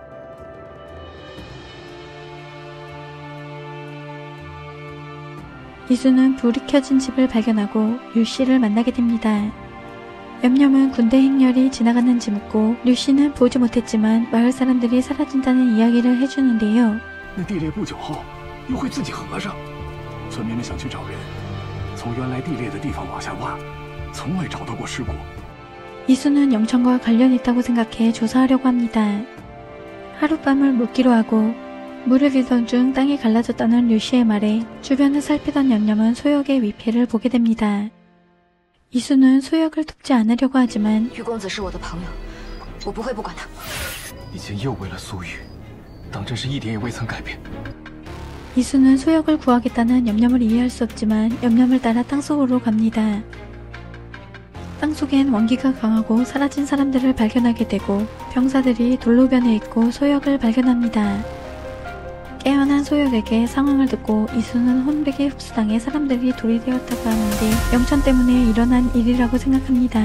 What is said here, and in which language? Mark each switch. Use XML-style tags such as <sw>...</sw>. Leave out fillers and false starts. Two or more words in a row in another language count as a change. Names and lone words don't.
<ko>이수는 불이 켜진 집을 발견하고 류씨를 만나게 됩니다. 염염은 군대 행렬이 지나갔는지 묻고 류씨는 보지 못했지만 마을 사람들이 사라진다는 이야기를 해주는데요.</ko> <zh>那地裂不久后又会自己合上，村民们想去找人，从原来地裂的地方往下挖，从未找到过尸骨。</zh> <ko>이수는 영천과 관련 있다고 생각해 조사하려고 합니다. 하룻밤을 묵기로 하고 물을 빌던 중 땅이 갈라졌다는 류씨의 말에 주변을 살피던 염염은 소혁의 위패를 보게 됩니다. 이수는 소혁을 돕지 않으려고 하지만</ko> <zh>玉公子是我的朋友，我不会不管他。以前又为了苏玉，当真是一点也未曾改变。</zh> <ko>이수는 소혁을 구하겠다는 염염을 이해할 수 없지만 염염을 따라 땅속으로 갑니다. 땅속엔 원기가 강하고 사라진 사람들을 발견하게 되고 병사들이 돌로 변해 있고 소혁을 발견합니다. 깨어난 소혁에게 상황을 듣고 이수는 혼백에 흡수당해 사람들이 돌이 되었다고 하는데 영천 때문에 일어난 일이라고 생각합니다.</ko>